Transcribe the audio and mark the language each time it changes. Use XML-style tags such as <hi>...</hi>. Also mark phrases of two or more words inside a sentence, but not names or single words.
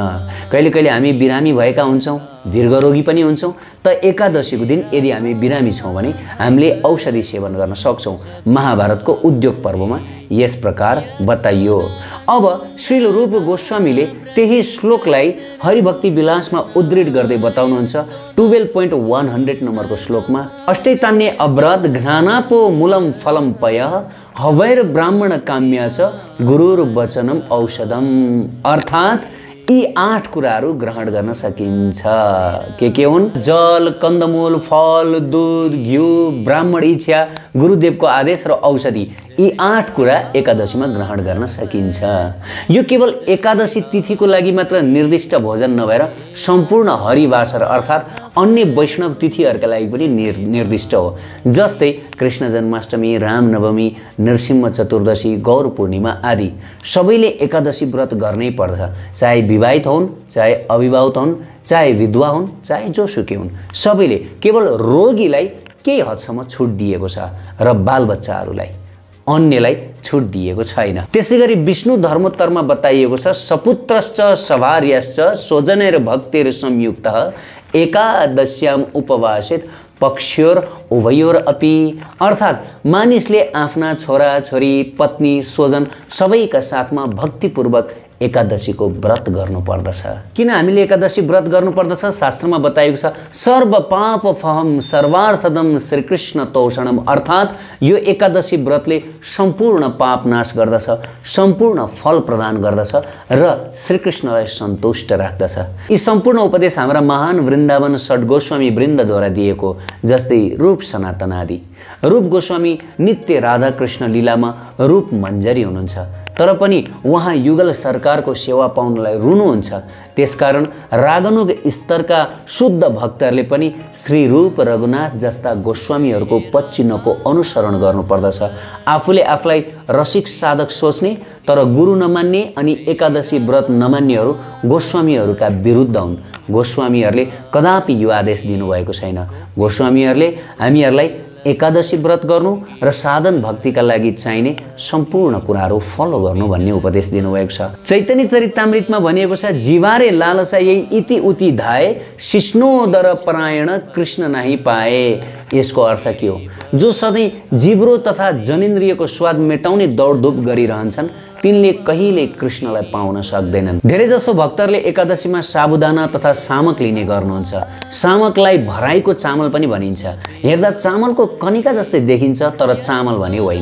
<ne>कहिले कहिले हामी बिरामी भएका हुन्छौँ, दीर्घरोगी पनि हुन्छौँ त एकादशीको दिन यदि हामी बिरामी छौँ भने हामीले औषधि सेवन गर्न सक्छौँ। महाभारतको उद्योग पर्वमा यस प्रकार बताइयो। अब श्रील रूप गोस्वामीले त्यही श्लोकलाई हरिभक्ति विलासमा उद्धृत गर्दै बताउनुहुन्छ 12.100 नम्बरको श्लोकमा,</ne> <sa>अष्टैतान्य अव्रत घ्रानापो मूलम फलम पय हवैर ब्राह्मण काम्य च गुरुर वचनम औषधम।</sa> <ne>अर्थात् यी 8 कुराहरू ग्रहण गर्न सकिन्छ। के हुन्? जल, कन्दमूल, फल, दूध, घिउ, ब्राह्मण इच्छा, गुरुदेवको आदेश र औषधि, यी 8 कुरा एकादशीमा ग्रहण गर्न सकिन्छ। यो केवल एकादशी तिथिको लागि मात्र निर्दिष्ट भोजन नभएर सम्पूर्ण हरिवासर अर्थात् अन्य वैष्णव तिथिहरूका लागि पनि निर्दिष्ट हो। जस्तै कृष्ण जन्माष्टमी, रामनवमी, नरसिंह चतुर्दशी, गौर पूर्णिमा आदि सबैले एकादशी व्रत गर्नै पर्छ। चाहे विवाहित हुन्, चाहे अविवाहित हुन्, चाहे विधवा हुन्, चाहे जोसुकै हुन्, सबैले। केवल रोगीलाई केही हदसम्म छुट दिएको छ र बालबच्चाहरूलाई, अन्यलाई छुट दिएको छैन। त्यसैगरी विष्णु धर्मोत्तरमा बताइएको छ</ne> <sa>सपुत्रश्च सभार्यश्च स्वजनैर भक्तेर संयुक्तः एकादश्याम उपवासित पक्षोर उभयोर अपि,</sa> <ne>अर्थात् मानिसले आफ्ना छोरा छोरी, पत्नी, स्वजन सबैका साथमा भक्तिपूर्वक एकादशीको व्रत गर्नुपर्दछ। किन हामीले एकादशी व्रत गर्नुपर्दछ? शास्त्रमा बताएको छ</ne> <sa>सर्व पाप फहम सर्वार्थदम श्रीकृष्ण तोषणम,</sa> <ne>अर्थात् यो एकादशी व्रतले सम्पूर्ण पाप नाश गर्दछ, सम्पूर्ण फल प्रदान गर्दछ र श्रीकृष्णलाई सन्तुष्ट राख्दछ। यी सम्पूर्ण उपदेश हाम्रा महान वृन्दावन षड् गोस्वामी वृन्दद्वारा दिएको, जस्तै रूप सनातन आदि। रूप गोस्वामी नित्य राधा कृष्ण लीलामा रूप मञ्जरी हुनुहुन्छ, तर पनि उहाँ युगल सरकारको सेवा पाउनलाई रुनुहुन्छ। त्यसकारण रागनुग स्तरका शुद्ध भक्तहरूले पनि श्री रूप रघुनाथ जस्ता गोस्वामीहरूको पच्चिन्हको अनुसरण गर्नुपर्दछ। आफूले आफूलाई रसिक साधक सोच्ने तर गुरु नमान्ने अनि एकादशी व्रत नमान्नेहरू गोस्वामीहरूका विरुद्ध हुन्। गोस्वामीहरूले कदापि यो आदेश दिनुभएको छैन। गोस्वामीहरूले हामीहरूलाई एकादशी व्रत गर्नु र साधन भक्तिका लागि चाहिने सम्पूर्ण कुराहरू फलो गर्नु भन्ने उपदेश दिनुभएको छ। चैतन्य चरितामृतमा भनिएको छ</ne> <bn>জিহ্বার লালসে যেই ইতি উতি ধায় শিশ্নোদর পরায়ণ কৃষ্ণ নাহি পায়।</bn> <ne>यसको अर्थ के हो? जो सधैँ जिब्रो तथा जनेन्द्रियको स्वाद मेटाउने दौडधुप गरिरहन्छन् तिनले कहिले कृष्णलाई पाउन सक्दैनन्। धेरैजसो भक्तहरूले एकादशीमा साबुदाना तथा सामक लिने गर्नुहुन्छ। सामकलाई भराईको चामल पनि भनिन्छ। हेर्दा चामलको कनिका जस्तै देखिन्छ तर चामल भने होइन।</ne>